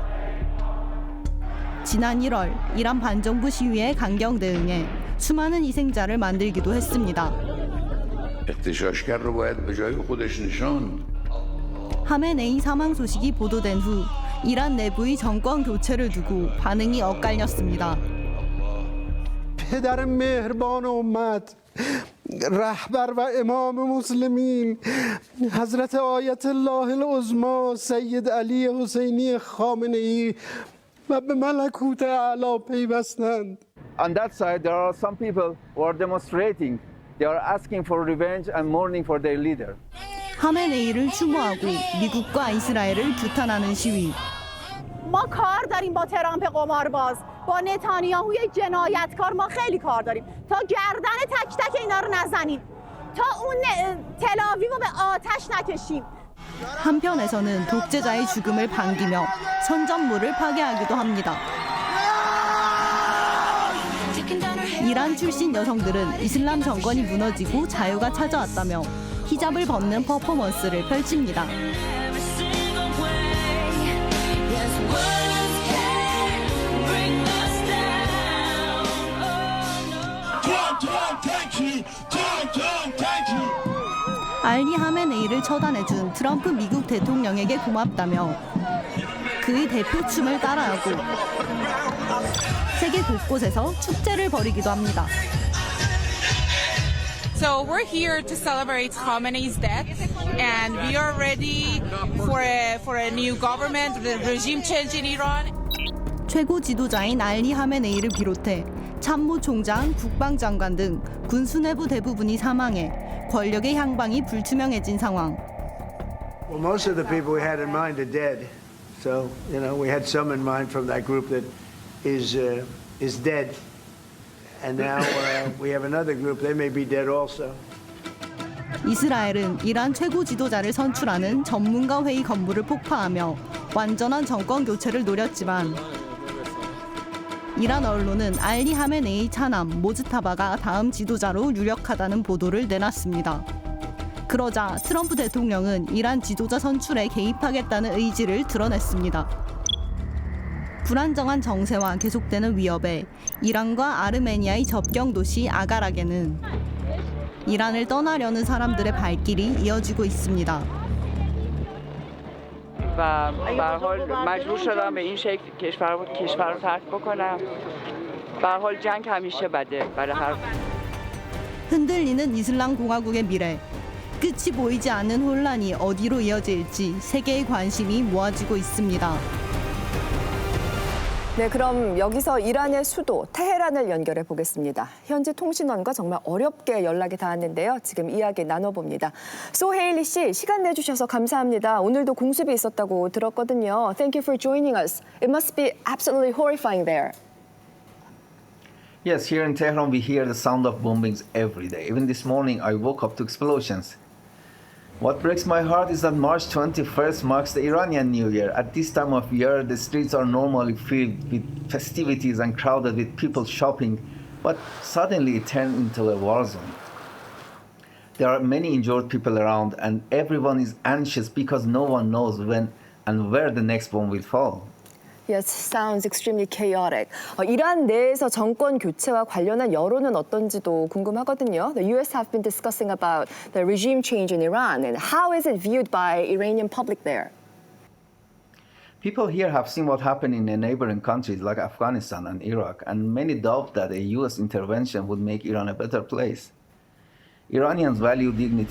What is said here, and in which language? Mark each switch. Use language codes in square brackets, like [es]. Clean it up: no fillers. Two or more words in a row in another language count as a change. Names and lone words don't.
[ko] 지난 1월 이란 반정부 시위에 강경 대응해 수많은 희생자를 만들기도 했습니다. 하메네이 사망 소식이 보도된 후 이란 내부의 정권 교체를 두고 반응이 엇갈렸습니다. [fa] پدر مهربان امت رهبر و امام مسلمین حضرت آیت الله العظما سید علی حسینی خامنه‌ای و به ملکوت اعلی پیوستند. [en] On that side, there are some people who are demonstrating. They are asking for revenge and mourning for their leader. [ko] 하메네이를 추모하고 미국과 이스라엘을 규탄하는 시위. [fa] ما کار داریم با ترامپ قمارباز با نتانیاهوی جنایتکار ما خیلی کار داریم تا گردن تک تک اینا رو نزنیم تا اون تل‌آویو رو به آتش نکشیم [ko] 한편에서는 독재자의 죽음을 반기며 선전물을 파괴하기도 합니다. 이란 출신 여성들은 이슬람 정권이 무너지고 자유가 찾아왔다며 히잡을 벗는 퍼포먼스를 펼칩니다. 알리 하메네이를 처단해준 트럼프 미국 대통령에게 고맙다며 그의 대표춤을 따라하고 세계 곳곳에서 축제를 벌이기도 합니다. [en] So we're here to celebrate Khamenei's death, and we are ready for a new government, the regime change in Iran. [ko] 최고 지도자인 알리 하메네이를 비롯해 참모총장, 국방장관 등 군 수뇌부 대부분이 사망해 권력의 향방이 불투명해진 상황. [en] Well, most of the people we had in mind are dead. So, we had some in mind from that group that is dead. And now we have another group. They may be dead also. [ko] 이스라엘은 이란 최고 지도자를 선출하는 전문가 회의 건물을 폭파하며 완전한 정권 교체를 노렸지만 이란 언론은 알리 하메네이 차남 모즈타바가 다음 지도자로 유력하다는 보도를 내놨습니다. 그러자 트럼프 대통령은 이란 지도자 선출에 개입하겠다는 의지를 드러냈습니다. 불안정한 정세와 계속되는 위협에 이란과 아르메니아의 접경 도시 아가락에는 이란을 떠나려는 사람들의 발길이 이어지고 있습니다. [fa] و به هر حال مجبور شدم به این شکل کشور رو ترک بکنم. به هر حال جنگ همیشه بده برای هر [ko] 흔들리는 이슬람 공화국의 미래. 끝이 보이지 않는 혼란이 어디로 이어질지 세계의 관심이 모아지고 있습니다. 네, 그럼 여기서 이란의 수도 테헤란을 연결해 보겠습니다. 현지 통신원과 정말 어렵게 연락이 닿았는데요. 지금 이야기 나눠봅니다. 소헤일리 씨, 시간 내주셔서 감사합니다. 오늘도 공습이 있었다고 들었거든요. [en] Thank you for joining us. It must be absolutely horrifying there. Yes, here in Tehran we hear the sound of bombings every day. Even this morning I woke up to explosions. What breaks my heart is that March 21st marks the Iranian New Year. At this time of year, the streets are normally filled with festivities and crowded with people shopping, but suddenly it turned into a war zone. There are many injured people around, and everyone is anxious because no one knows when and where the next bomb will fall. Yes, sounds extremely chaotic. [ko] 이란 내에서 정권 교체와 관련한 여론은 어떤지도 궁금하거든요. [en] The U.S. have been discussing about the regime change in Iran and how is it viewed by Iranian public there? People here have seen what happened in the neighboring countries like Afghanistan and Iraq, and many doubt that a U.S. intervention would make Iran a better place. Iranians value dignity.